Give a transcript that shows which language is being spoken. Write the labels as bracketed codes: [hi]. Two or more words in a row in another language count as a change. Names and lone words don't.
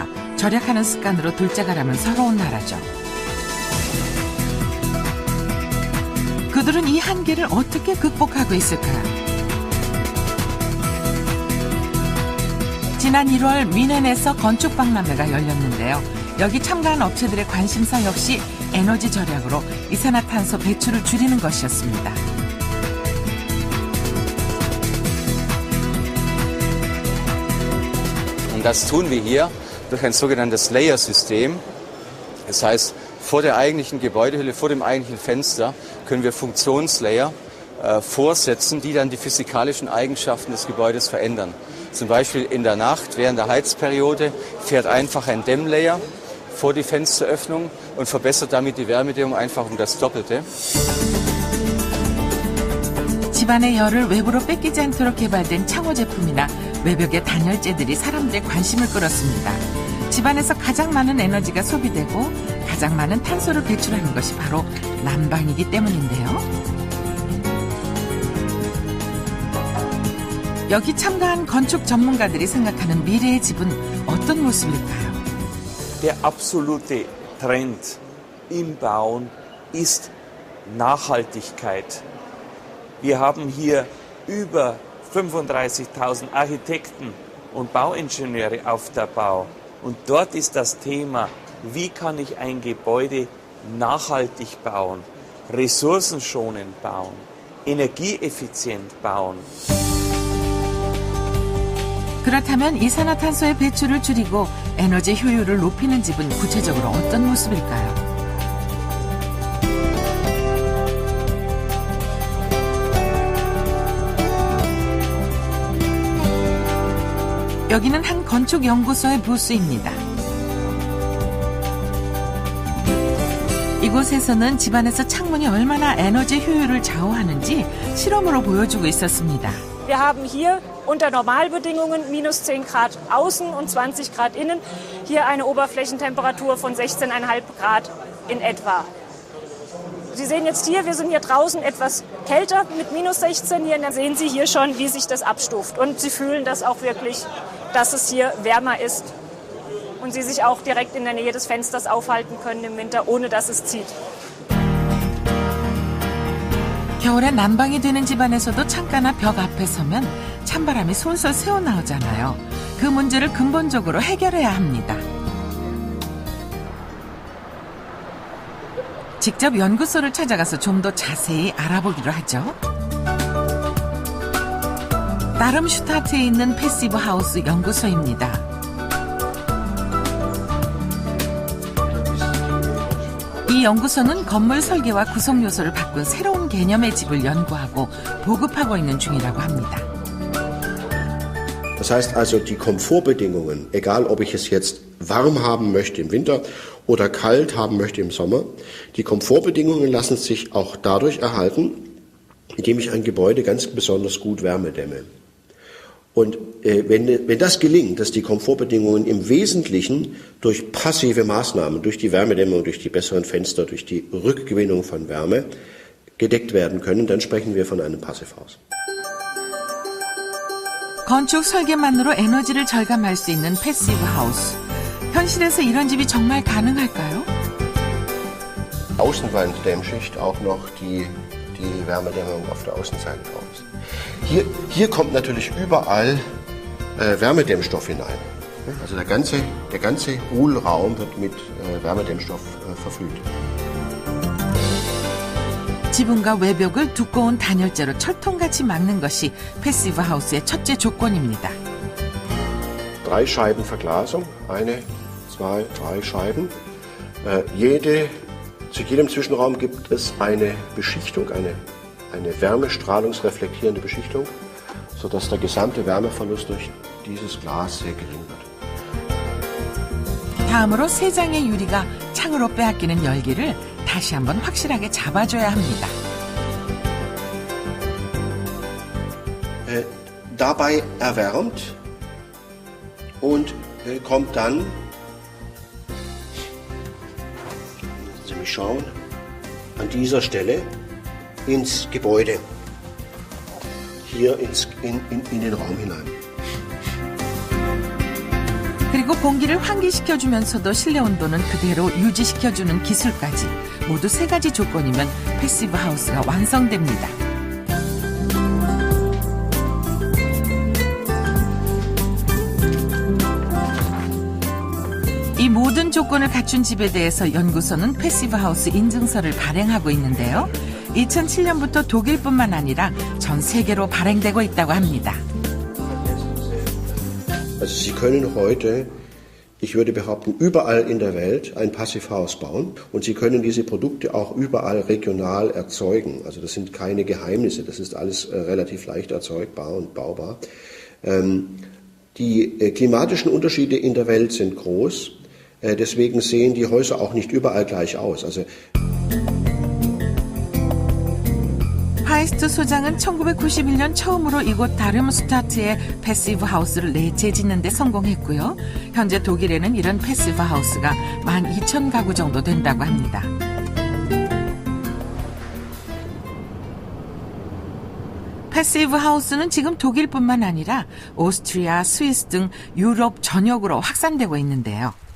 [ko] 절약하는 습관으로 둘째가라면 서러운 나라죠. 그들은 이 한계를 어떻게 극복하고 있을까요? 지난 1월 뮌헨에서 건축박람회가 열렸는데요. 여기 참가한 업체들의 관심사 역시 에너지 절약으로 이산화탄소 배출을 줄이는 것이었습니다. [de] Und das tun wir hier durch ein sogenanntes Layer-System. Das heißt, vor der eigentlichen Gebäudehülle, vor dem eigentlichen Fenster können wir Funktionslayer vorsetzen, die dann die physikalischen Eigenschaften des Gebäudes verändern. Zum Beispiel in der Nacht, während der Heizperiode, fährt einfach ein Dämmlayer vor die Fensteröffnung und verbessert damit die Wärmedämmung einfach um das Doppelte. [ko] 집안의 열을 외부로 뺏기지 않도록 개발된 창호 제품이나 외벽의 단열재들이 사람들의 관심을 끌었습니다. 집안에서 가장 많은 에너지가 소비되고 가장 많은 탄소를 배출하는 것이 바로 난방이기 때문인데요. 여기 참가한 건축 전문가들이 생각하는 미래의 집은 어떤 모습일까요? [de] Der absolute Trend im Bauen ist Nachhaltigkeit. Wir haben hier über 35.000 Architekten und Bauingenieure auf der Bau. Und dort ist das Thema, wie kann ich ein Gebäude nachhaltig bauen, ressourcenschonend bauen, energieeffizient bauen. [ko] 그렇다면 이산화탄소의 배출을 줄이고 에너지 효율을 높이는 집은 구체적으로 어떤 모습일까요? 여기는 한 건축연구소의 부스입니다. 이곳에서는 집안에서 창문이 얼마나 에너지 효율을 좌우하는지 실험으로 보여주고 있었습니다. [de] Wir haben hier unter Normalbedingungen minus 10 Grad außen und 20 Grad innen. Hier eine Oberflächentemperatur von 16,5 Grad in etwa. Sie sehen jetzt hier, wir sind hier draußen etwas kälter mit minus 16 hier. Und dann sehen Sie hier schon, wie sich das abstuft. Und Sie fühlen das auch wirklich, dass es hier wärmer ist. Und Sie sich auch direkt in der Nähe des Fensters aufhalten können im Winter, ohne dass es zieht. [ko] 겨울에 난방이 되는 집안에서도 창가나 벽 앞에 서면 찬바람이 솔솔 새어나오잖아요. 그 문제를 근본적으로 해결해야 합니다. 직접 연구소를 찾아가서 좀 더 자세히 알아보기로 하죠. 다름슈타트에 있는 패시브 하우스 연구소입니다. 이 이 연구소는 건물 설계와 구성 요소를 바꾼 새로운 개념의 집을 연구하고 보급하고 있는 중이라고 합니다. [de] Das heißt also, die Komfortbedingungen, egal ob ich es jetzt warm haben möchte im Winter oder kalt haben möchte im Sommer, die Komfortbedingungen lassen sich auch dadurch erhalten, indem ich ein Gebäude ganz besonders gut wärmedämme. Und wenn das gelingt, dass die Komfortbedingungen im Wesentlichen durch passive Maßnahmen, durch die Wärmedämmung, durch die besseren Fenster, durch die Rückgewinnung von Wärme gedeckt werden können, dann sprechen wir von einem Passivhaus. [ko] 건축 설계만으로 에너지를 절감할 수 있는 패시브 하우스. 현실에서 이런 집이 정말 가능할까요? [de] Außenwanddämmschicht auch noch die Wärmedämmung auf der Außenseite raus. Hier kommt natürlich überall Wärmedämmstoff hinein. Also der ganze Hohlraum wird mit Wärmedämmstoff verfüllt. [ko] 지붕과 외벽을 두꺼운 단열재로 철통같이 막는 것이 패시브 하우스의 첫째 조건입니다. [de] 3 Scheiben Verglasung, 1, 2, 3 Scheiben. Zu jedem Zwischenraum gibt es eine Beschichtung, eine wärmestrahlungsreflektierende Beschichtung, sodass der gesamte Wärmeverlust durch dieses Glas sehr gering wird. [ko] 다음으로 3장의 유리가 창으로 빼앗기는 열기를 다시 한번 확실하게 잡아줘야 합니다. [de] Dabei erwärmt und kommt dann, lassen Sie mich schauen, an dieser Stelle ins Gebäude, hier in den Raum hinein. [ko] 그리고 공기를 환기시켜주면서도 실내 온도는 그대로 유지시켜주는 기술까지 모두 3가지 조건이면 패시브 하우스가 완성됩니다. 이 모든 조건을 갖춘 집에 대해서 연구소는 패시브 하우스 인증서를 발행하고 있는데요. 2007년부터 독일뿐만 아니라 전 세계로 발행되고 있다고 합니다. [de] Also Sie können heute, ich würde behaupten, überall in der Welt ein Passivhaus bauen und Sie können diese Produkte auch überall regional erzeugen. Also das sind keine Geheimnisse, das ist alles relativ leicht erzeugbar und baubar. Die klimatischen Unterschiede in der Welt sind groß, deswegen sehen die Häuser auch nicht überall gleich aus. Also [ko] 파이스트 소장은 1991년 처음으로 이곳 다름슈타트에 패시브 하우스를 재짓는 데 성공했고요. 현재 독일에는 이런 패시브 하우스가 12,000가구 정도 된다고 합니다. 패시브 하우스는 지금 독일뿐만 아니라 오스트리아, 스위스 등 유럽 전역으로 확산되고 있는데요.